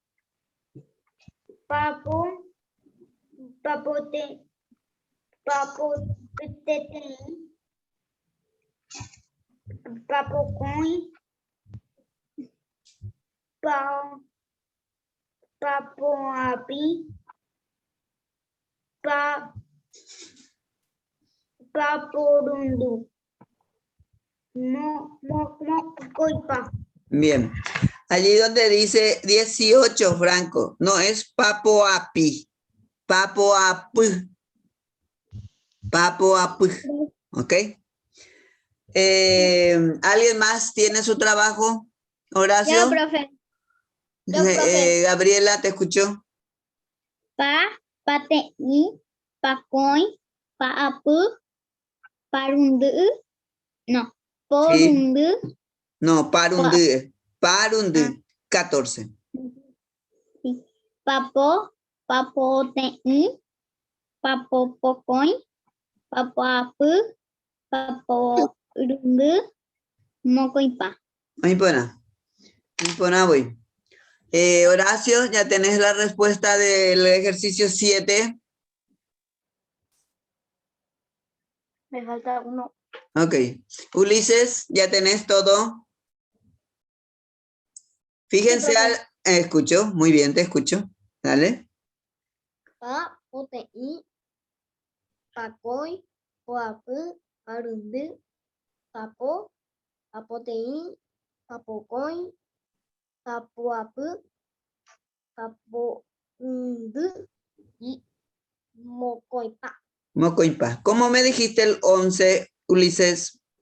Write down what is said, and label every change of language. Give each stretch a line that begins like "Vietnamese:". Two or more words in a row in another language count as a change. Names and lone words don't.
Guarani: papo, papote, papotete, papocoin, papoapi, paporundu, coipa.
Spanish: Bien. Allí donde dice 18, Franco, no es papoapi.
Guarani: Papoapu. Papoapu.
Spanish: ¿Ok? ¿Alguien más tiene su trabajo? Horacio. Yo, profe. Yo, profe. Gabriela, ¿te escuchó?
Guarani: Pa, pate, pa, coin, pa, apu, parundu, no, porundu, No, parundu. Parundu. 14.
Spanish: sí.
Guarani: Papo, papote, papo, pocoin, papo, apu, papo, rundu, mocoipa.
Spanish: Ahí pona. Ahí pona voy. Horacio, ¿ya tenés la respuesta del ejercicio 7? Me falta uno. Ok. Ulises, ¿ya tenés todo? Fíjense al... escucho, muy bien, te escucho. Dale.
Guarani: Pa, pote, pa, coi, poapu, parundu, papo, papote, papo, coi, papuapu, paporundu y mocoipa. Mocoimpa.
Spanish: ¿Cómo me dijiste el 11, Ulises?